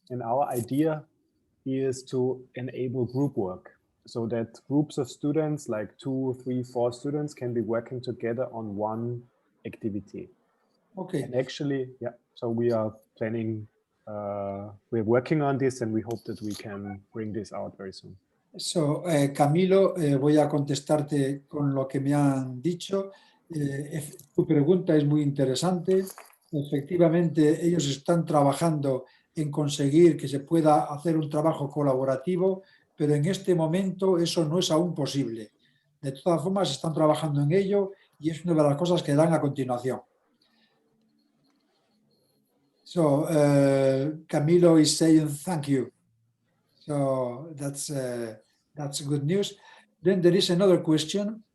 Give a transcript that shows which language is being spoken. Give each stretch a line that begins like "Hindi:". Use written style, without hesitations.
English: And our idea is to enable group work, so that groups of students, like 2, 3, 4 students, can be working together on one activity. Okay. And actually, yeah, so we are planning, we're working on this, and we hope that we can bring this out very soon.
Spanish: So, Camilo, voy a contestarte con lo que me han dicho. Tu pregunta es muy interesante. Efectivamente, ellos están trabajando en conseguir que se pueda hacer un trabajo colaborativo, pero en este momento eso no es aún posible. De todas formas, están trabajando en ello y es una de las cosas que dan a continuación.
English: So, Camilo is saying thank you. So that's good news. Then there is another question.